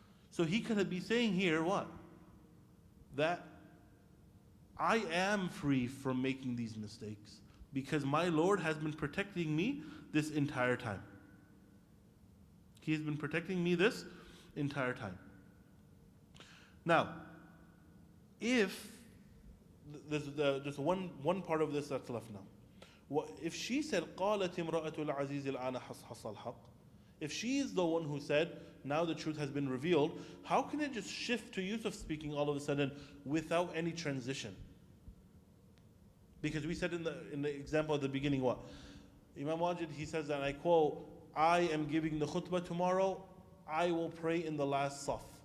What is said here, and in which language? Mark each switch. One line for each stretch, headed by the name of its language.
English: So he could be saying here what? That I am free from making these mistakes because my Lord has been protecting me this entire time. He has been protecting me this entire time. Now, if there's just one part of this that's left now. If she said,
Arabic: قَالَتِ امْرَأَةُ الْعَزِيزِ الْآنَ حَصْحَصَ الْحَقِّ.
English: If she is the one who said, now the truth has been revealed, how can it just shift to Yusuf speaking all of a sudden without any transition? Because we said in the example at the beginning what? Imam Vajid, he says that, I quote, I am giving the khutbah tomorrow, I will pray in the last saf.